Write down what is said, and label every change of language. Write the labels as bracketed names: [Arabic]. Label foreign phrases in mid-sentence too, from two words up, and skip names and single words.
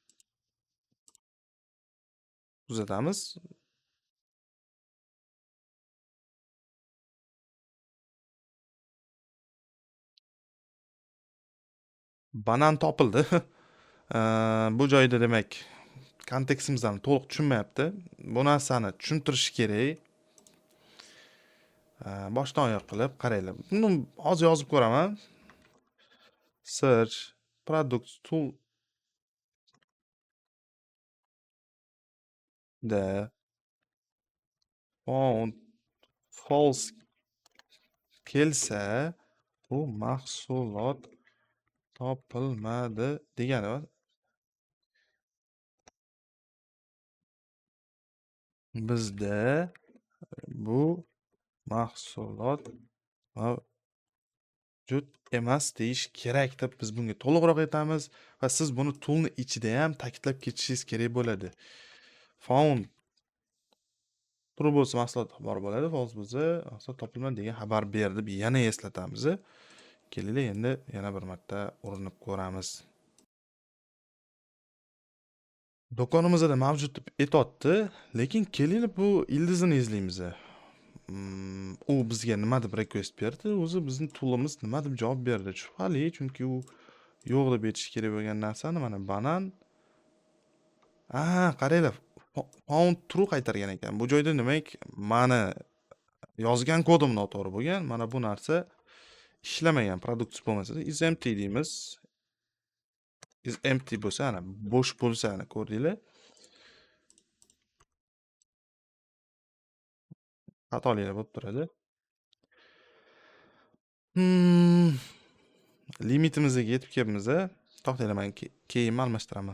[Uzbek] Kuzatamiz. Banan topildi. Bu joyda demak kontekstimizni to'liq tushunmayapti. Bu narsani tushuntirish kerak. Boshdan oyoq qilib qaranglar. Buni hozir yozib ko'raman. [English] Search product tool [Uzbek] da [English] found false [Uzbek] kelsa, bu mahsulot topilmadi degani. Bizda bu mahsulot mavjud emas deyish kerak deb biz bunga to'liqroq aytamiz va siz buni toolni ichida ham ta'kidlab ketishingiz kerak bo'ladi. [English] Found true [Uzbek] bo'lsa mahsulot bor bo'ladi, false bo'lsa mahsulot topilmadi degan xabar berdi deb yana eslatamiz. Kelinglar endi yana bir marta urinib ko'ramiz. Do'konimizda mavjud deb aytyapti, lekin keling bu ildizini izlaymiz. U bizga nima deb request berdi? O'zi bizning toolimiz nima deb javob berdi? Shubhali, chunki u yo'q deb aytish kerak bo'lgan narsani mana banan. Qaranglar, [English] found true [Uzbek] qaytargan ekan. Bu joyda demak, mani yozgan kodim noto'g'ri bo'lgan. Mana bu narsa ishlamagan, produkt bo'lmasa [English] is empty [Uzbek] deymiz. [English] Is empty [Uzbek] bo'lsa, ana bo'sh bo'lsa, ana ko'rdinglar? Xatoliklar bo'lib turadi. Limitimizga yetib kelibmiz. To'xtanglar, men keyinni almashtiraman.